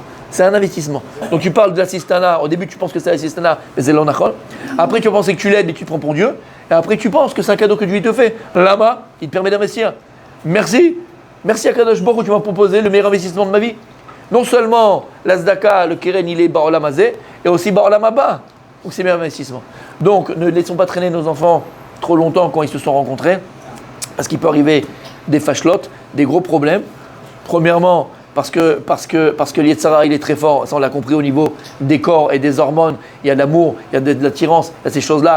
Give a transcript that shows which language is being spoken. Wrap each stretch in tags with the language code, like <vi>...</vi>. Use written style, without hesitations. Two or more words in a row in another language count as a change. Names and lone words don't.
<fr>C'est un investissement. Donc tu parles de l'assistanat, au début tu penses que c'est l'assistanat, mais c'est l'onachol. Après tu penses que tu l'aides et tu te prends pour Dieu. Et après tu penses que c'est un cadeau que Dieu te fait. Là-bas, il te permet d'investir. Merci à</fr> <he>קדוש ברוך הוא,</he> <fr>tu m'as proposé le meilleur investissement de ma vie. Non seulement la tzedaka, le keren, il est</fr> <he>בעולם הזה,</he> <fr>et aussi</fr> <he>בעולם הבא.</he> <fr>Donc c'est le meilleur investissement. Donc ne laissons pas traîner nos enfants trop longtemps quand ils se sont rencontrés, parce qu'il peut arriver des fachlottes, des gros problèmes. Premièrement, parce que l'Yetzara, il est très fort, ça on l'a compris au niveau des corps et des hormones, il y a de l'amour, il y a de l'attirance, il y a ces choses-là.</fr>